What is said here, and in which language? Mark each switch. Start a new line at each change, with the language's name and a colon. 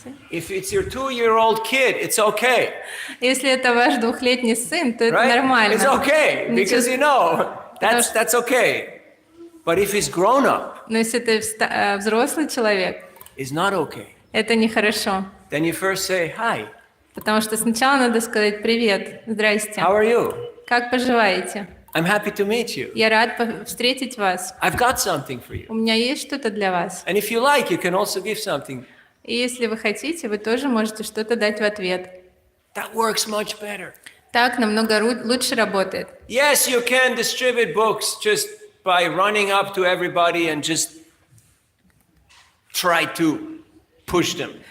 English: if it's your 2-year-old kid, it's okay,
Russian: Если это ваш 2-летний сын, то это
English: right?
Russian: нормально.
English: It's okay because
Russian: Ничего-
English: you know that's okay. But if he's grown up,
Russian: Но если это взрослый человек,
English: it's not okay.
Russian: это нехорошо.
English: Then you first say, hi,
Russian: Потому что сначала надо сказать «Привет, здрасте,
English: how are you?
Russian: как поживаете?
English: I'm happy to meet you.
Russian: Я рад встретить вас.
English: I've got something for you.
Russian: У меня есть что-то для вас».
English: And if you like, you can also give something.
Russian: И если вы хотите, вы тоже можете что-то дать в ответ.
English: That works much better.
Russian: Так намного лучше работает.
English: Yes, you can distribute books just by running up to everybody and just try to push them.